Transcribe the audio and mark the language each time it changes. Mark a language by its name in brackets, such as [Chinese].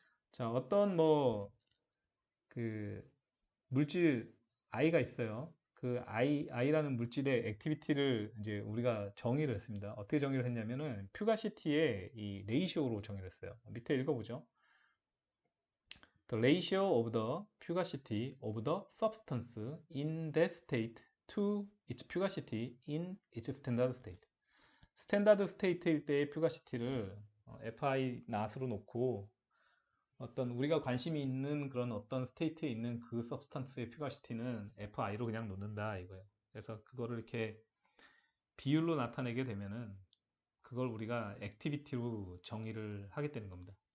[Korean] 자, 어떤 그 물질 I가 있어요. 그 I라는 물질의 액티비티를 이제 우리가 정의를 했습니다. 어떻게 정의를 했냐면은 퓨가시티의 이 레이시오로 정의를 했어요. 밑에 읽어보죠. [English] The ratio of the fugacity of the substance in that state to its fugacity in its standard state. [Korean] 스탠다드 스테이트일 때의 퓨가시티를 fi 낫으로 놓고 어떤 우리가 관심이 있는 그런 어떤 스테이트에 있는 그 서브스탄스의 퓨가시티는 fi로 그냥 놓는다 이거예요. 그래서 그거를 이렇게 비율로 나타내게 되면은 그걸 우리가 액티비티로 정의를 하겠다는 겁니다.